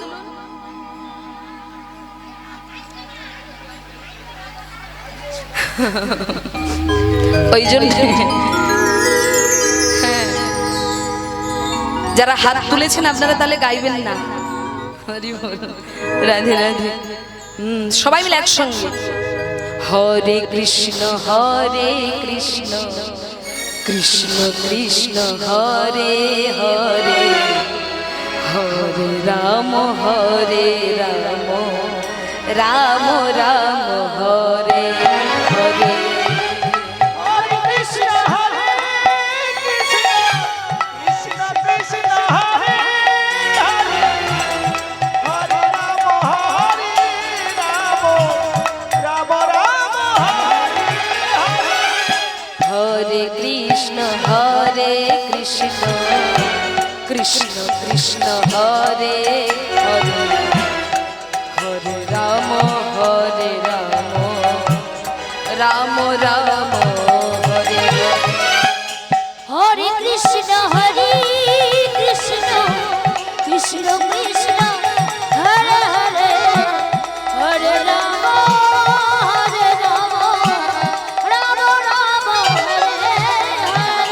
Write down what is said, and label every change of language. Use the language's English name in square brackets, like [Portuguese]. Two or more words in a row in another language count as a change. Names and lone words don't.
[Bangla] ওই জন্য যারা হাত তুলেছেন আপনারা তাহলে গাইবেন না। রাধে রাধে। সবাই মিলে একসঙ্গে [Sanskrit] হরে কৃষ্ণ কৃষ্ণ কৃষ্ণ হরে হরে, হরে রাম রাম রাম হরে হরে। Hare Krishna, Krishna Krishna, Hare Hare, Hare Rama, Rama Rama, Hare Hare. হরে কৃষ্ণ কৃষ্ণ কৃষ্ণ হরে হরে, হরে রাম রাম হরে হরে কৃষ্ণ হরে কৃষ্ণ কৃষ্ণ কৃষ্ণ হরে হরে হরে রাম রাম রাম হরে হরে।